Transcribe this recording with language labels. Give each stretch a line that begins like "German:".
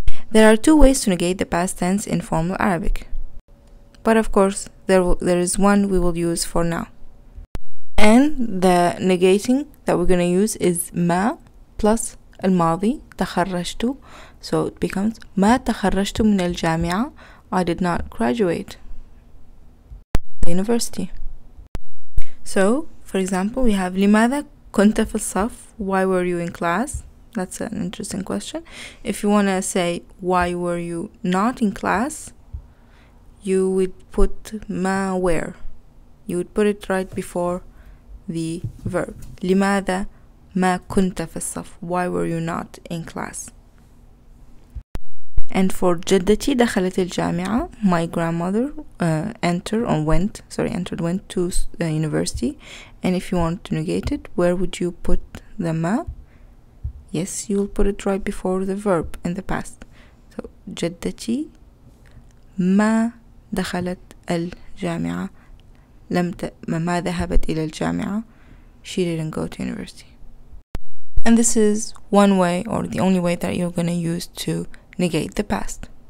English: There are two ways to negate the past tense in formal Arabic, but of course there is one we will use for now. And the negating that we're going to use is ما plus
Arabic: الماضي تخرجت.
English: So it becomes
Arabic: ما تخرجت من الجامعة.
English: I did not graduate the university. So for example, we have
Arabic: لماذا كنت في الصف?
English: Why were you in class? That's an interesting question. If you want to say why were you not in class, you would put ما where. You would put it right before the verb.
Arabic: لماذا ما كنت في الصف?
English: Why were you not in class? And for
Arabic: جدتي دخلت الجامعة,
English: my grandmother went to university. And if you want to negate it, where would you put the ما? Yes, you will put it right before the verb in the past.
Arabic: So جدتي ما دخلت الجامعة, ما ذهبت إلى الجامعة.
English: She didn't go to university. And this is one way, or the only way, that you're going to use to negate the past.